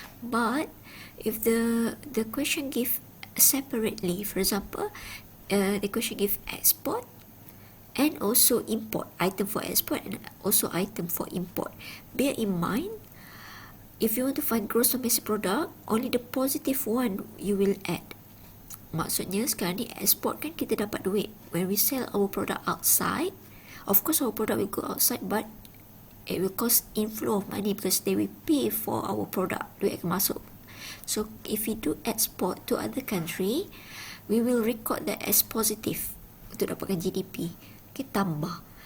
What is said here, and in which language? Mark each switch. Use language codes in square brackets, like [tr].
[en] But if the question gives separately, for example, the question gives export and also import, item for export and also item for import. Bear in mind, if you want to find gross domestic product, only the positive one you will add. [ms] Maksudnya sekarang ni export kan kita dapat duit. [en] When we sell our product outside, of course our product will go outside, but it will cost inflow of money because they will pay for our product. [ms] Duit akan masuk. [en] So if we do export to other country, we will record that as positive [ms] untuk dapatkan GDP. [en] Okay, [ms] tambah.